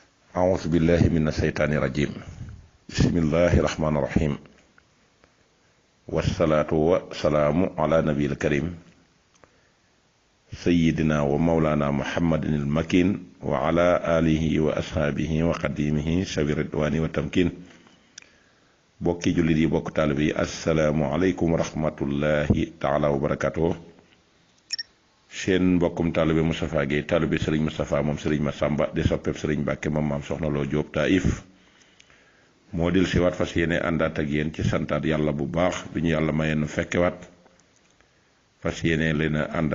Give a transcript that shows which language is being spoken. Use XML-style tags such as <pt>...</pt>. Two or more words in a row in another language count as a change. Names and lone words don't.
<ar>أعوذ بالله من الشيطان الرجيم بسم الله الرحمن الرحيم والصلاة والسلام على نبي الكريم سيدنا ومولانا محمد المكين وعلى آله وأصحابه وقديمه شبير الرضوان والتمكين</ar> <wo>bokki jullit yi bokk taalibe yi</wo> <ar>السلام عليكم ورحمة الله تعالى وبركاته</ar> <wo>seen mbokkum taalibe Moustapha Guèye taalibe Serigne Moustapha moom Serigne Massamba di soppeeb Serigne Mbàkke moom maam Soxna Lo Jóob Taïf moo dil si waat fas yéene àndaat ak yéen ci santaat yàlla bu baax bi ñu yàlla mayeen fekkewaat fas yéene leen a ànd</wo>